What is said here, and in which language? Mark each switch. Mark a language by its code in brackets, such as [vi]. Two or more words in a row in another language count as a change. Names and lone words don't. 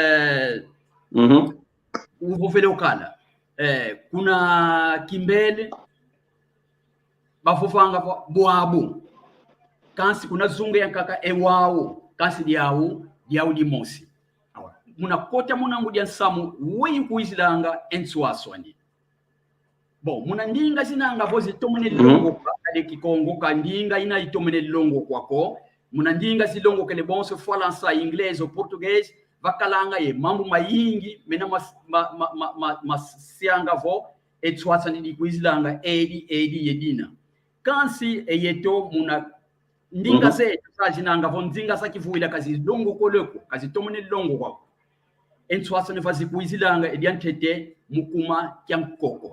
[kg] uvovele ukala kuna kimbele bafufanga boabu kansi kuna zunga ya kaka ewao kansi diawu di mosi muna kota muna ngudia samu weyi kuizilanga enswaswani bon muna ndinga zinanga vozi tomene longo kade Kikongo kandinga ina itomene longo kwako muna ndinga zilongo kele bonso falansa inglés ou português vakalanga ye mambo mayingi mena masianga vo enswaswani di kuizilanga edi yedina kansi eyeto muna ndinga zetu sajinanga vo ndinga sakivuila kazi longo koleko kazi tomene longo kwako enswaswani vazi kuizilanga ediantete mukuma kyankoko